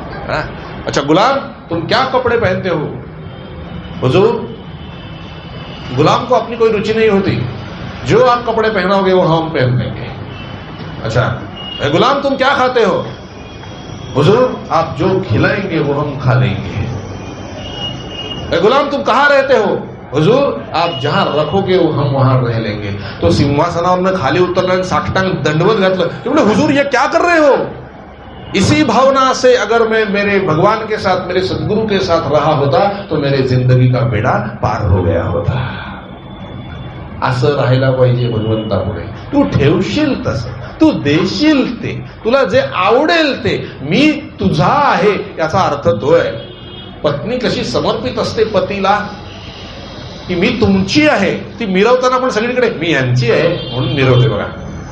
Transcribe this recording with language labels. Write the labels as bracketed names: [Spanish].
[Hindi] अच्छा गुलाम तुम क्या कपड़े पहनते हो? हुजूर गुलाम को अपनी कोई रुचि नहीं होती, जो आप कपड़े पहनाओगे वो हम पहन लेंगे. अच्छा गुलाम तुम क्या खाते हो? हुजूर आप जो खिलाएंगे वो हम खा लेंगे. गुलाम तुम कहां रहते हो? हुजूर आप जहां रखोगे वो हम वहां रह लेंगे. [Marathi] तो सिंहासनावर खाली उतरला, साष्टांग दंडवत घातलं. [Hindi] ते बोले हुजूर ये क्या कर रहे हो? इसी भावना से अगर मैं मेरे भगवान के साथ, मेरे सदगुरु के साथ रहा होता तो मेरे जिंदगी का बेड़ा पार हो गया होता. [Marathi] असं राहायला पाहिजे भगवंतापुढे. तू ठेवशील तसं, तू देशील ते, तुला जे आवडेल ते. मी तुझा आहे याचा अर्थ तो आहे. पत्नी कशी समर्पित असते पतीला, की मी तुमची आहे, ती मिरवताना पण सगळीकडे मी यांची आहे म्हणून मिरवते बघा.